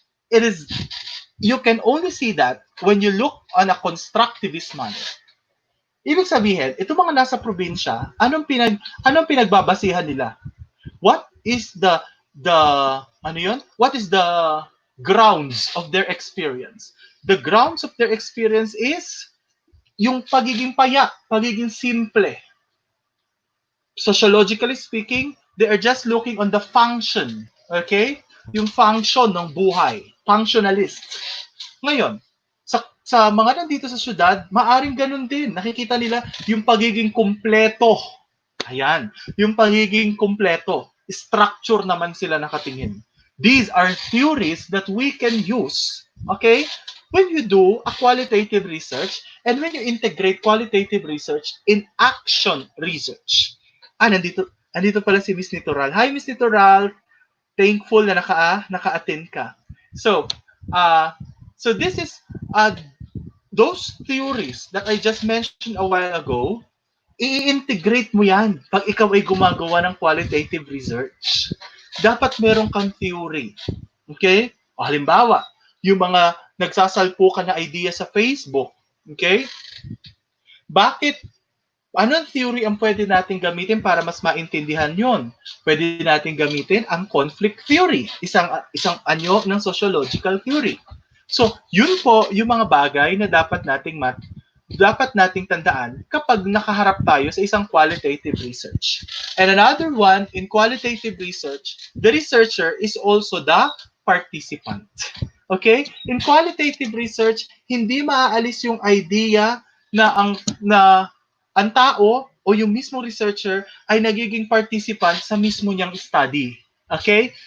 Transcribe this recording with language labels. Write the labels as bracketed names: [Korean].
[English] You can only see that when you look on a constructivist manner. [Filipino] Ibig sabihin, itong mga nasa probinsya, anong pinagbabasihan nila? [English] What is the grounds of their experience? The grounds of their experience is [Filipino] yung pagiging paya, pagiging simple. [English] Sociologically speaking, they are just looking on the function. [Filipino] Okay? Yung function ng buhay. Functionalist. Ngayon, sa mga nandito sa syudad, maaring ganun din. Nakikita nila yung pagiging kumpleto. Ayan. Yung pagiging kumpleto. Structure naman sila nakatingin. [English] These are theories that we can use, okay, when you do a qualitative research and when you integrate qualitative research in action research. [Filipino] Nandito pala si Miss Nitoral. Hi, Miss Nitoral. Thankful na naka-attend ka. [English] So, uh, so this is those theories that I just mentioned a while ago, [Filipino] i-integrate mo yan pag ikaw ay gumagawa ng [English] qualitative research. [Filipino] Dapat meron kang theory. Okay? O halimbawa, yung mga nagsasalpo ka na idea sa Facebook. Okay? Bakit? Anong theory ang pwede natin gamitin para mas maintindihan yon? Pwede natin gamitin ang conflict theory, isang anyo ng sociological theory. So, yun po yung mga bagay na dapat nating tandaan kapag nakaharap tayo sa isang qualitative research. [English] And another one, in qualitative research, the researcher is also the participant. [Filipino] Okay? In qualitative research, hindi maaalis yung idea na ang tao o yung mismo researcher ay nagiging participant sa mismo niyang study. Okay?